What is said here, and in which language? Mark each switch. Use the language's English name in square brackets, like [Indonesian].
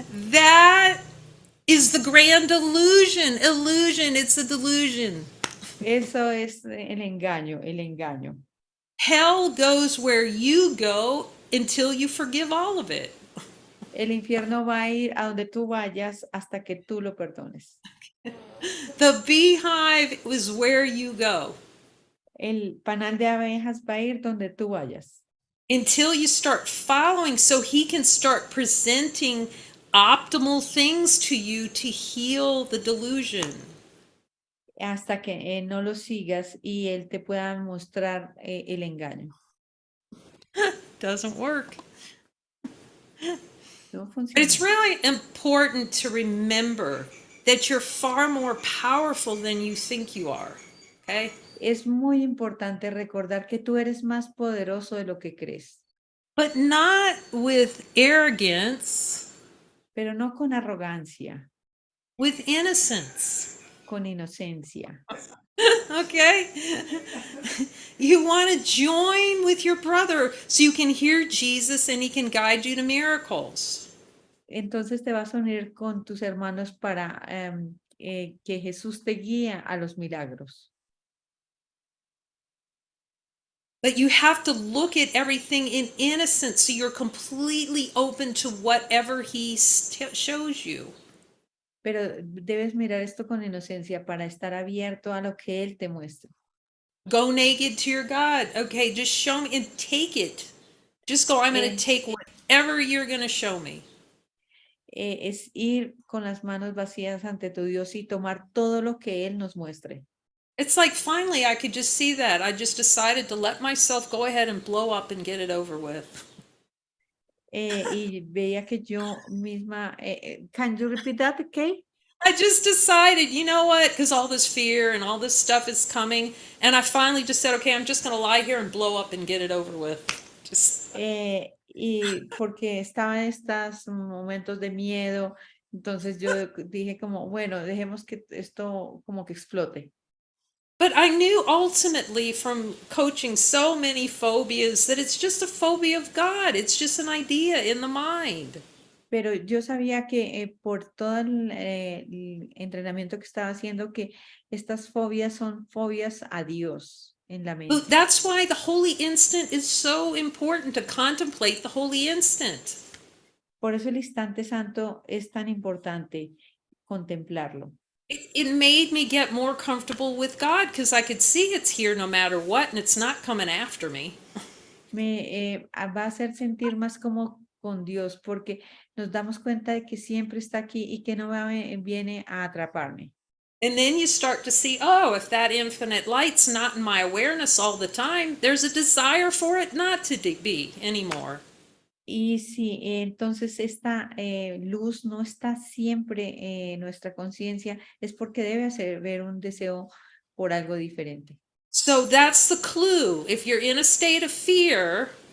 [English] That is the grand illusion. Illusion, it's a delusion. [Spanish] Eso es el engaño, el engaño. [English] Hell goes where you go until you forgive all of it. [Spanish] El infierno va a ir a donde tú vayas hasta que tú lo perdones. [English] The beehive is where you go. [Spanish] El panal de abejas va a ir donde tú vayas. [English] Until you start following, so he can start presenting optimal things to you to heal the delusion. [Spanish] Hasta que no lo sigas y él te pueda mostrar el engaño. [English] Doesn't work. [Spanish] No [English] But it's [Spanish] funciona. [English] really important to remember that you're far more powerful than you think you are. Okay? [Spanish] Es muy importante recordar que tú eres más poderoso de lo que crees, [English] But not with arrogance, [Spanish] pero no con arrogancia, [English] with innocence. [Spanish] con inocencia. [English] Okay? You want to join with your brother so you can hear Jesus and he can guide you to miracles. [Spanish] Entonces te vas a unir con tus hermanos para que Jesús te guíe a los milagros. [English] But you have to look at everything in innocence so you're completely open to whatever he shows you. [Spanish] Pero debes mirar esto con inocencia para estar abierto a lo que Él te muestra. [English] Go naked to your God. Okay, just show me and take it. Just go, I'm going to Eh, take whatever you're going to show me. [Spanish] es ir con las manos vacías ante tu Dios y tomar todo lo que Él nos muestre. [English] It's like finally I could just see that. I just decided to let myself go ahead and blow up and get it over with. [Spanish] Y veía que yo misma, [English] can you repeat that, Kate? I just decided, you know what? Because all this fear and all this stuff is coming. And I finally just said, okay, I'm just going to lie here and blow up and get it over with. Just. [Spanish] Y porque estaba en estos momentos de miedo, entonces yo dije como, bueno, dejemos que esto como que explote. [English] But I knew ultimately from coaching so many phobias that it's just a phobia of God. It's just an idea in the mind. [Spanish] Pero yo sabía que por todo el entrenamiento que estaba haciendo, que estas fobias son fobias a Dios en la mente. [English] That's why the holy instant is so important to contemplate the holy instant. [Spanish] Por eso el instante santo es tan importante contemplarlo. [English] It made me get more comfortable with God because I could see it's here no matter what and it's not coming after me. [Spanish] Me va a hacer sentir más como con Dios porque nos damos cuenta de que siempre está aquí y que no viene a atraparme. [English] And then you start to see, oh, if that infinite light's not in my awareness all the time, there's a desire for it not to be anymore. [Spanish] Y si entonces esta luz no está siempre en nuestra conciencia, es porque debe haber un deseo por algo diferente. [English] So that's the clue. If you're in a state of fear,